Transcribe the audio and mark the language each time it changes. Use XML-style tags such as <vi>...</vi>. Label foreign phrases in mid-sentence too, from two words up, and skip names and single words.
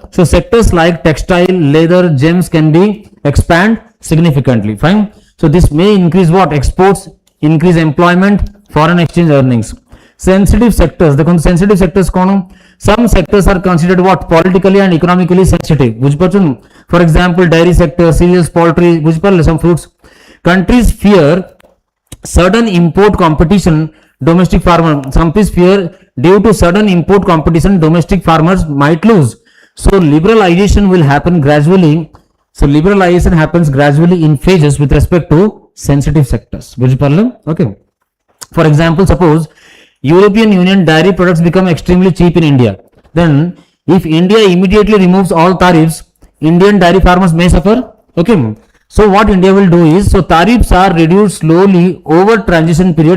<en>So sectors like textile, leather, gems can be expand significantly. Fine. So this may increase what? Exports, increase employment, foreign exchange earnings. Sensitive sectors. The sensitive sectors कौन? Some sectors are considered what? Politically and economically sensitive.</en> <or>ବୁଝ ପାଚୁନ?</or> <en>For example, dairy sector, cereals, poultry.</en> <or>ବୁଝ ପାରଲେ?</or> <en>Some fruits. Countries fear sudden import competition. Domestic farmer. Some countries fear due to sudden import competition, domestic farmers might lose. So liberalization will happen gradually. So liberalization happens gradually in phases with respect to sensitive sectors.</en> <or>ବୁଝ ପାରଲେ?</or> <en>Okay. For example, suppose European Union dairy products become extremely cheap in India. Then, if India immediately removes all tariffs, Indian dairy farmers may suffer. Okay. So, what India will do is, so tariffs are reduced slowly over transition period.</en>